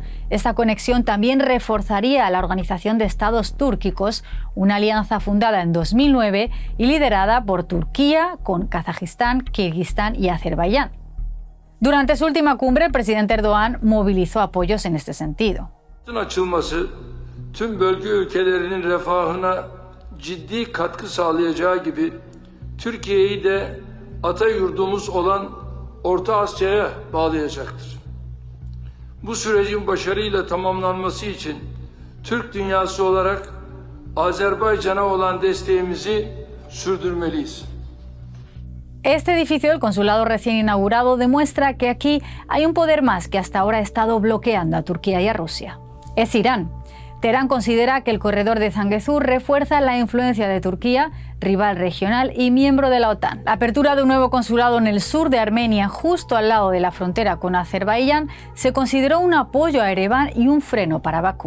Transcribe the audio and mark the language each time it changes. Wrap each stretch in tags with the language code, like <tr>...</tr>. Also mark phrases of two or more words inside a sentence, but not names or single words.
<es>Esta conexión también reforzaría a la Organización de Estados Túrquicos, una alianza fundada en 2009 y liderada por Turquía con Kazajistán, Kirguistán y Azerbaiyán. Durante su última cumbre, el presidente Erdogan movilizó apoyos en este sentido.</es> <tr>Açılması tüm bölge ülkelerinin refahına ciddi katkı sağlayacağı gibi Türkiye'yi de ata yurdumuz olan Orta Asya'ya bağlayacaktır. Bu sürecin başarıyla tamamlanması için Türk dünyası olarak Azerbaycan'a olan desteğimizi sürdürmeliyiz.</tr> <es>Este edificio del consulado recién inaugurado demuestra que aquí hay un poder más que hasta ahora ha estado bloqueando a Turquía y a Rusia. Es Irán. Teherán considera que el corredor de Zangezur refuerza la influencia de Turquía, rival regional y miembro de la OTAN. La apertura de un nuevo consulado en el sur de Armenia, justo al lado de la frontera con Azerbaiyán, se consideró un apoyo a Ereván y un freno para Bakú.</es>